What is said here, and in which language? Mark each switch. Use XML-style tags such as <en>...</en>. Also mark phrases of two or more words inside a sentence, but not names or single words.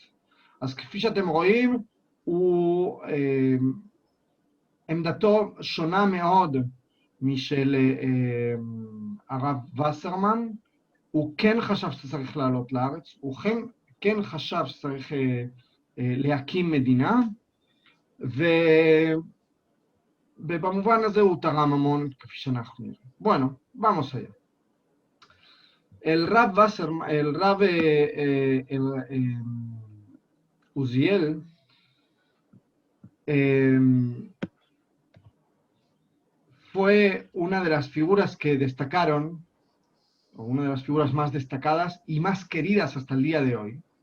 <he>אז כפי שאתם רואים, עמדתו שונה מאוד משל הרב וסרמן. הוא כן חשב שצריך לעלות לארץ, הוא כן חשב שצריך להקים מדינה, ובמובן הזה הוא תרם המון, כפי שאנחנו נראה.</he> <es>Bueno, vamos allá. El Rab Uziel fue una de las figuras que destacaron, o una de las figuras más destacadas y más queridas hasta el día de hoy,</es>